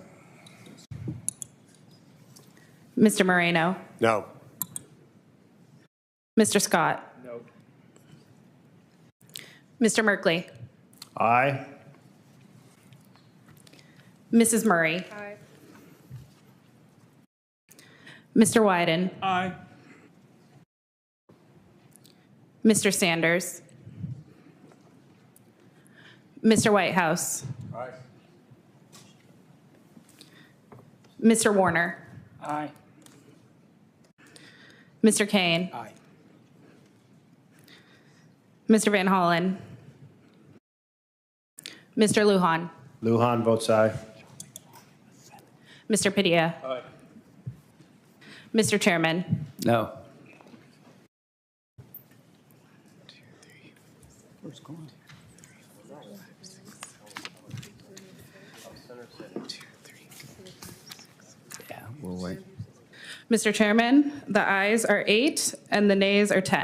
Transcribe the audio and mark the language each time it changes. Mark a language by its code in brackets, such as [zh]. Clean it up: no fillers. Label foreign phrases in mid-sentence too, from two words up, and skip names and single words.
[en] Mr. Moreno. No. Mr. Scott. No. Mr. Merkley. Aye. Mrs. Murray. Aye. Mr. Wyden. Aye. Mr. Sanders. Mr. Whitehouse. Aye. Mr. Warner. Aye. Mr. Kane. Aye. Mr. Van Hollen. Mr. Lujan. Lujan votes aye. Mr. Padilla. Aye. Mr. Chairman. No. Yeah, we'll wait. Mr. Chairman, the ayes are 8 and the nays are 10.